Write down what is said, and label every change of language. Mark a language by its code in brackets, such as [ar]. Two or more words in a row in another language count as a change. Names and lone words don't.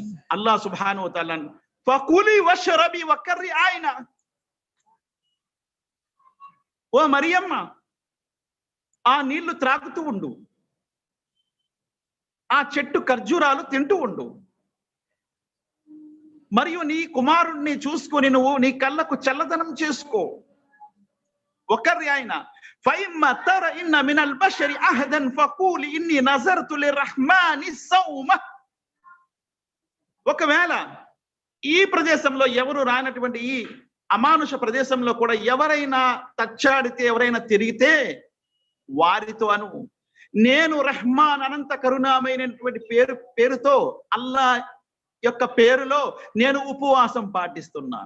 [ar] الله سبحانه و تعالى فكلي واشربي وقري عينا, [te] ఓ మరియమ్మ ఆ నీళ్లు త్రాగుతూ ఉండు, ఆ చెట్టు ఖర్జూరాలు తింటూ ఉండు, మరియు నీ కుమారుణ్ణి చూసుకొని నువ్వు నీ కళ్ళకు చల్లదనం చేసుకో. [ar] وكري عينا فإما ترى إن من البشر أحدا فقول إني نذرت للرحمن صوما. [te] ఒకవేళ ఈ ప్రదేశంలో ఎవరు రానటువంటి ఈ అమానుష ప్రదేశంలో కూడా ఎవరైనా తచ్చాడితే, ఎవరైనా తిరిగితే వారితో అను, నేను రహ్మాన్ అనంత కరుణామైనటువంటి పేరుతో, అల్లా యొక్క పేరులో నేను ఉపవాసం పాటిస్తున్నాను.